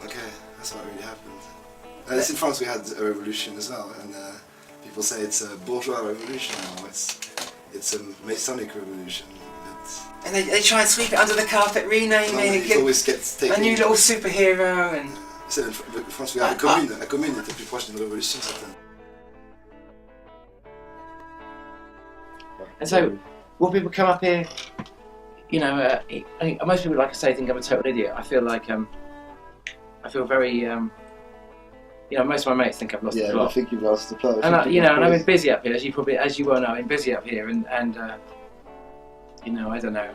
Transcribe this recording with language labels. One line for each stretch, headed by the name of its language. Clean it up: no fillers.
English: Okay, that's what really happened. And in France we had a revolution as well, and people say it's a bourgeois revolution now. It's a Masonic revolution. And they try and sweep it under the carpet, rename it, It always gets taken. a new little superhero, and
French: C'est
English: in France we have a commune.
French: La commune était plus proche d'une révolution certaine.
English: And so, when people come up here, you know, most people, like I say, think I'm a total idiot. I feel like, I feel very, you know, most of my mates think I've lost the plot. I think you've lost the plot. And you know, and I've been busy up here, as you well know, I'm busy up here, and you know, I don't know.